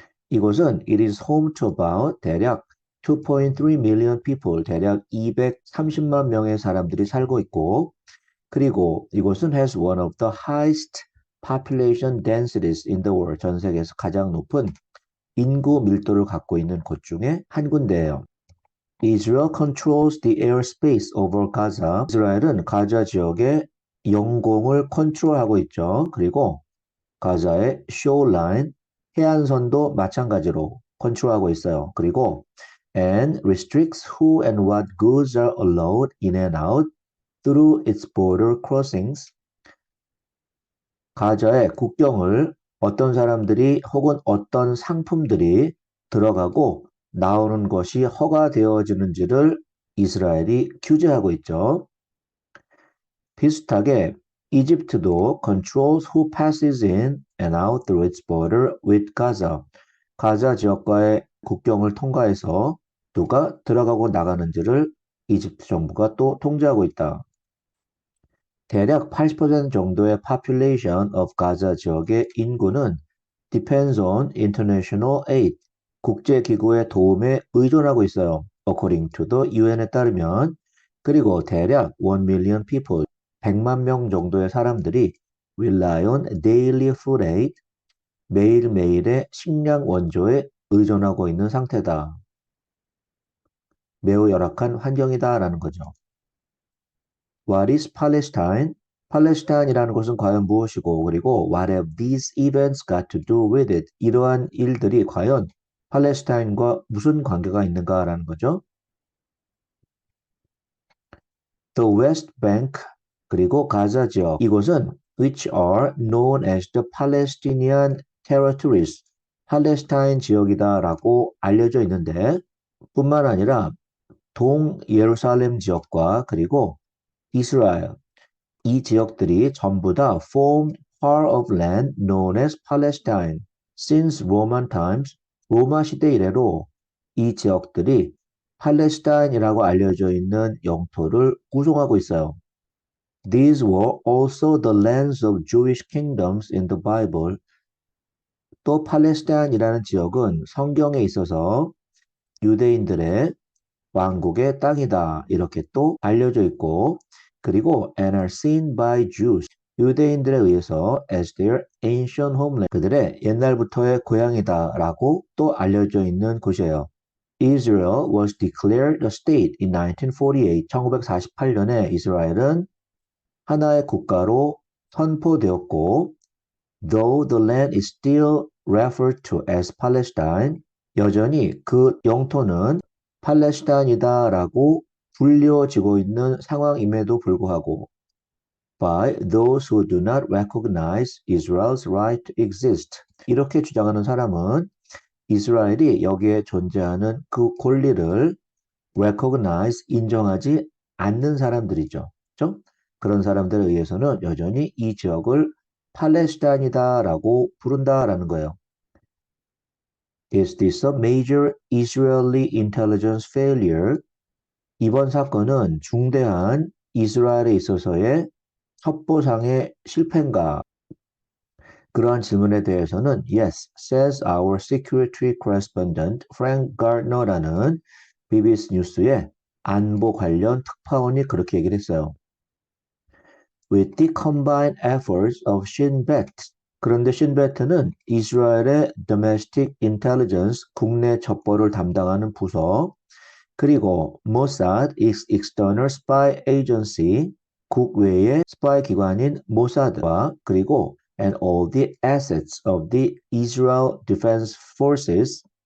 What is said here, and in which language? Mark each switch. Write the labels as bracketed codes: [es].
[ko] 이곳은 [en] it is home to about [ko] 대략 [en] 2.3 million people, [ko] 대략 230만 명의 사람들이 살고 있고 그리고 이곳은 [en] has one of the highest population densities in the world, [ko] 전 세계에서 가장 높은 인구 밀도를 갖고 있는 곳 중에 한 군데예요. [en] Israel controls the airspace over Gaza. [ko] 이스라엘은 가자 지역의 영공을 컨트롤하고 있죠. 그리고 가자의 shoreline, 해안선도 마찬가지로 컨트롤하고 있어요. [en] 그리고 and restricts who and what goods are allowed in and out through its border crossings. [ko] 가자의 국경을 어떤 사람들이 혹은 어떤 상품들이 들어가고 나오는 것이 허가되어지는지를 이스라엘이 규제하고 있죠. 비슷하게 이집트도 [en] controls who passes in and out through its border with Gaza. [ko] 가자 지역과의 국경을 통과해서 누가 들어가고 나가는지를 이집트 정부가 또 통제하고 있다. 대략 80% 정도의 [en] population of [ko] 가자 지역의 인구는 [en] depends on international aid, [ko] 국제기구의 도움에 의존하고 있어요. [en] According to the UN에 [ko] 따르면 그리고 대략 [en] 1 million people, [ko] 100만 명 정도의 사람들이 [en] rely on daily food aid, [ko] 매일매일의 식량 원조에 의존하고 있는 상태다. 매우 열악한 환경이다라는 거죠. [en] What is Palestine? [ko] 팔레스타인이라는 것은 과연 무엇이고 그리고 [en] what have these events got to do with it? [ko] 이러한 일들이 과연 팔레스타인과 무슨 관계가 있는가라는 거죠. [en] The West Bank [ko] 그리고 가자 지역 이곳은 [en] which are known as the Palestinian territories [ko] 팔레스타인 지역이다라고 알려져 있는데 뿐만 아니라 동 예루살렘 지역과 그리고 이스라엘 이 지역들이 전부 다 [en] formed part of land known as Palestine since Roman times. [ko] 로마 시대 이래로 이 지역들이 팔레스타인이라고 알려져 있는 영토를 구성하고 있어요. [en] These were also the lands of Jewish kingdoms in the Bible. [ko] 또 팔레스타인이라는 지역은 성경에 있어서 유대인들의 왕국의 땅이다. 이렇게 또 알려져 있고 그리고 [en] and are seen by Jews. [ko] 유대인들에 의해서 [en] as their ancient homeland. [ko] 그들의 옛날부터의 고향이다라고 또 알려져 있는 곳이에요. [en] Israel was declared a state in 1948. [ko] 1948년에 이스라엘은 하나의 국가로 선포되었고 [en] though the land is still referred to as Palestine. [ko] 여전히 그 영토는 팔레스타인이다라고 불려지고 있는 상황임에도 불구하고 [en] by those who do not recognize Israel's right to exist. [ko] 이렇게 주장하는 사람은 이스라엘이 여기에 존재하는 그 권리를 recognize, 인정하지 않는 사람들이죠. 그렇죠? 그런 사람들에 의해서는 여전히 이 지역을 팔레스타인이다라고 부른다라는 거예요. [en] Is this a major Israeli intelligence failure? [ko] 이번 사건은 중대한 이스라엘에 있어서의 첩보상의 실패인가? 그러한 질문에 대해서는 [en] Yes, says our security correspondent [ko] Frank Gardner라는 BBC 뉴스의 안보 관련 특파원이 그렇게 얘기를 했어요. [en] With the combined efforts of Shin Bet. [ko] 그런데 신베트는 이스라엘의 [en] domestic intelligence, [ko] 국내 첩보를 담당하는 부서, 그리고 Mossad, [en] external spy agency, [ko] 국외의 스파이 기관인 모사드와 그리고 [en] and all the assets of the Israel Defense Forces,